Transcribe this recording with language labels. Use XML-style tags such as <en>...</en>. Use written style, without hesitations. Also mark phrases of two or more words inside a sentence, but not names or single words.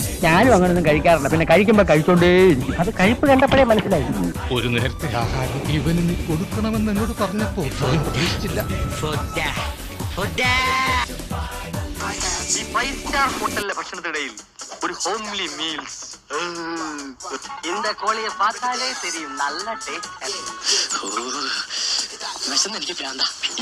<ml>ഞാനും അങ്ങനൊന്നും കഴിക്കാറില്ല, പിന്നെ കഴിക്കുമ്പോ കഴിച്ചോണ്ടേ. അത് കഴിപ്പ് കണ്ടപ്പോഴേ മനസ്സിലായി. ഒരു നേരത്തെ ആഹാരം ഇവന് നീ കൊടുക്കണമെന്ന് എന്നോട് പറഞ്ഞപ്പോ പ്രതീക്ഷിച്ചില്ല. ഈ 5 സ്റ്റാർ ഹോട്ടലിലെ ഭക്ഷണത്തിനിടയിൽ ഒരു</ml> <en>homely meals.</en> <ta>இந்த கோழியை பார்த்தாலே தெரியும், நல்ல டேஸ்ட்.</ta> <ml>വിശന്ന് എനിക്ക് പ്രാന്താ.</ml>